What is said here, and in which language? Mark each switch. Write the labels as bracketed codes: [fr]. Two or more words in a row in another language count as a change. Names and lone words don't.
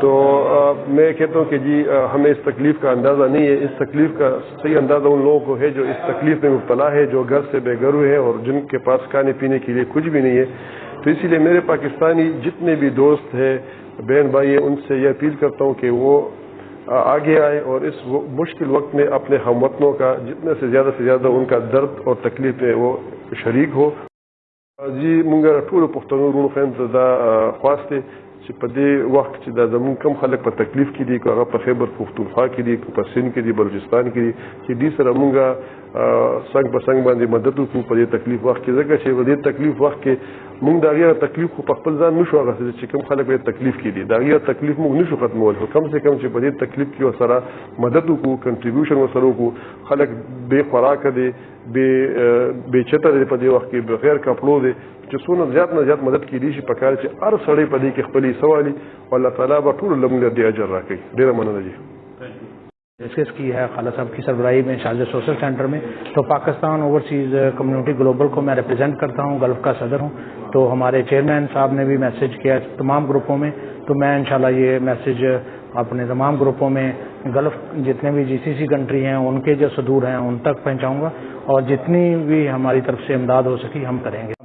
[ur] تو میں کہتا ہوں کہ جی ہمیں اس تکلیف کا اندازہ نہیں ہے، اس تکلیف کا صحیح اندازہ ان لوگوں کو ہے جو اس تکلیف میں مبتلا ہے، جو گھر سے بے گھر ہوئے ہیں اور جن کے پاس کھانے پینے کے لیے کچھ بھی نہیں ہے۔ تو اسی لیے میرے پاکستانی جتنے بھی دوست ہیں، بہن بھائی ہیں، ان سے یہ اپیل کرتا ہوں کہ وہ آگے آئے اور اس مشکل وقت میں اپنے ہم وطنوں کا جتنے سے زیادہ ان کا درد اور تکلیف ہے وہ شریک ہو۔ [ps] جی مونږ ټول پښتنو ورونو خویندو ته دا خواست دی چې په دې وخت چې دا زموږ کم خلک په تکلیف کې دي، که هغه په خیبر پښتونخوا کې دي، که په سند کې دي، بلوچستان کې دي، چې دې سره مونږ څنګ په څنګ باندې مدد وکړو په دې تکلیف وخت کې، ځکه چې په دې تکلیف وخت کې مونږ د هغې تکلیف خو په خپل ځان نشو اخیستلی چې کوم خلک په تکلیف کې دي، د هغې تکلیف مونږ نشو ختمولی، خو [ur] کم سے کم [ps] چې په دې تکلیف کې ورسره مدد وکړو، کنټریبیوشن ورسره وکړو۔ خلک بې خوراکه دی، بې چته دی، په دې وخت کې بغیر کپړو دی، چې څونه زیات نه زیات مدد کېدی شي پکار چې هر سړی په دې کې خپل حصه والي او الله تعالیٰ به ټولو له موږ دې اجر راکوي۔ ډېره مننه جی۔ [ur] ڈسکس کی ہے خالد صاحب کی سربراہی میں شارجہ سوشل سینٹر میں۔ تو پاکستان اوورسیز کمیونٹی گلوبل کو میں ریپرزینٹ کرتا ہوں، گلف کا صدر ہوں۔ تو ہمارے چیئرمین صاحب نے بھی میسج کیا تمام گروپوں میں، تو میں انشاءاللہ یہ میسج اپنے تمام گروپوں میں گلف جتنے بھی جی سی سی کنٹری ہیں ان کے جو صدور ہیں ان تک پہنچاؤں گا، اور جتنی بھی ہماری طرف سے امداد ہو سکی ہم کریں گے۔